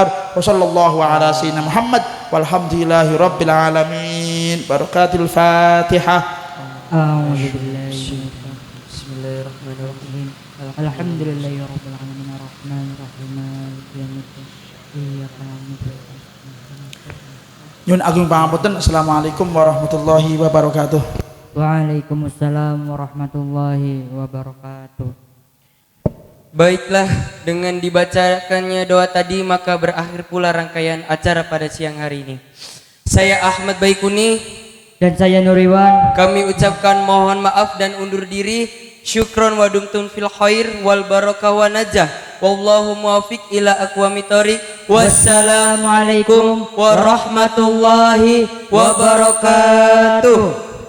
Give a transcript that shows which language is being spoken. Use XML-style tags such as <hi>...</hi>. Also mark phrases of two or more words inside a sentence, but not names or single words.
<ar>وصلى الله على سيدنا محمد والحمد لله رب العالمين. بركات الفاتحة. أعوذ بالله بسم الله الرحمن الرحيم. الحمد لله رب العالمين الرحمن الرحيم مالك يوم الدين إياك نعبد وإياك</ar> <jv>Nyun agung pangapunten.</jv> <ar>السلام عليكم ورحمة الله وبركاته. وعليكم السلام ورحمة الله وبركاته.</ar> <id>Baiklah, dengan dibacakannya doa tadi maka berakhir pula rangkaian acara pada siang hari ini. Saya Ahmad Baikuni Dan saya Nuriwan. Kami ucapkan mohon maaf dan undur diri.</id> <ar>شكرا ودمتم في الخير والبركة والنجاح. والله الموفق إلى أقوم الطريق. والسلام عليكم ورحمة الله وبركاته.</ar>